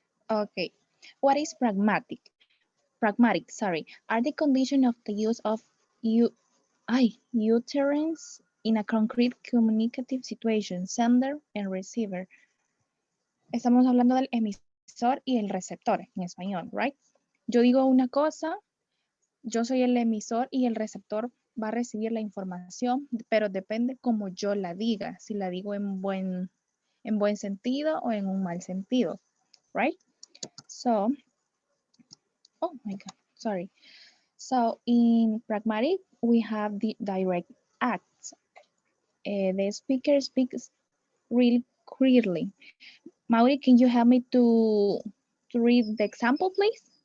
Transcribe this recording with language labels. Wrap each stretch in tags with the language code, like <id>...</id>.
<en>Okay. What is pragmatic? Pragmatic, sorry, are the condition of the use of utterance in a concrete communicative situation, sender and receiver.</en> <es>Estamos hablando del emisor y el receptor en español, right? Yo digo una cosa, yo soy el emisor y el receptor va a recibir la información, pero depende como yo la diga, si la digo en buen sentido o en un mal sentido, right?</es> <en>So, oh my God, sorry. So in pragmatic, we have the direct acts. The speaker speaks really clearly. Mauri, can you help me to read the example, please?</en>